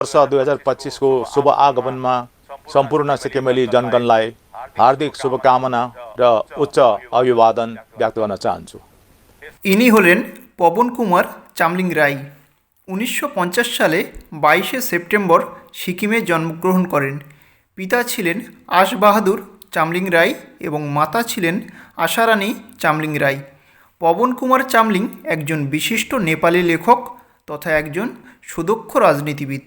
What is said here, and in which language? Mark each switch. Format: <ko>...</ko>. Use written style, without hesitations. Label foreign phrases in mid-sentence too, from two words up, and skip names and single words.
<ne>वर्ष 2025 को शुभ आगमनमा सम्पूर्ण सिक्किमेली जनगणलाई हार्दिक शुभकामना र उच्च अभिवादन व्यक्त गर्न चाहन्छु।</ne> <bn>ইনি হলেন পবন কুমার চামলিং রায়। 1950 সালে 22শে সেপ্টেম্বর সিকিমে জন্মগ্রহণ করেন। পিতা ছিলেন আশ বাহাদুর চামলিং রায় এবং মাতা ছিলেন আশারানী চামলিং রায়। পবন কুমার চামলিং একজন বিশিষ্ট নেপালি লেখক তথা একজন সুদক্ষ রাজনীতিবিদ।</bn>